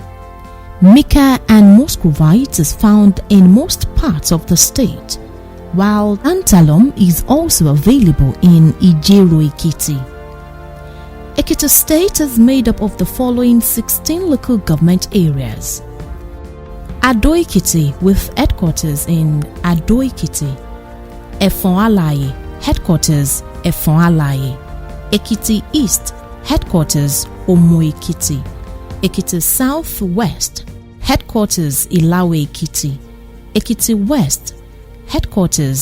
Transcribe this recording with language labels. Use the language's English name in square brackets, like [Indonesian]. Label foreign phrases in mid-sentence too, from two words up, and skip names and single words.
[English] Mica and muscovite is found in most parts of the state, while tantalum is also available in Ijero Ekiti. Ekiti State is made up of the following 16 local government areas: Ado Ekiti with headquarters in Ado Ekiti, Efon-Alaye, headquarters Efon-Alaye, Ekiti East, headquarters Omo Ekiti, Ekiti South-West, headquarters Ilawe Ekiti, Ekiti West, headquarters